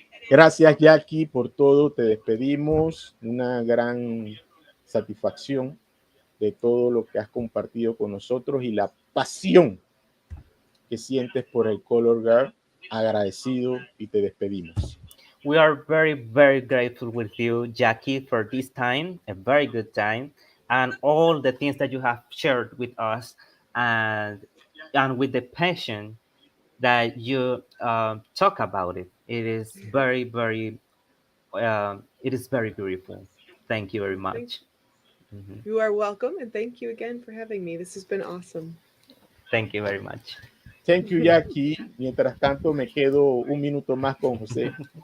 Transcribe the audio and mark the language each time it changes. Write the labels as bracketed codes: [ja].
[es] Gracias, Jackie, por todo. Te despedimos. Una gran satisfacción de todo lo que has compartido con nosotros y la pasión que sientes por el Color Guard. Agradecido, y te despedimos. [en] We are very, very grateful with you, Jackie, for this time, a very good time, and all the things that you have shared with us, and with the passion that you talk about it. It is very, very, it is very beautiful. Thank you very much. You are welcome, and thank you again for having me. This has been awesome. Thank you very much. Thank you, Jackie. [es] Mientras tanto, me quedo un minuto más con José.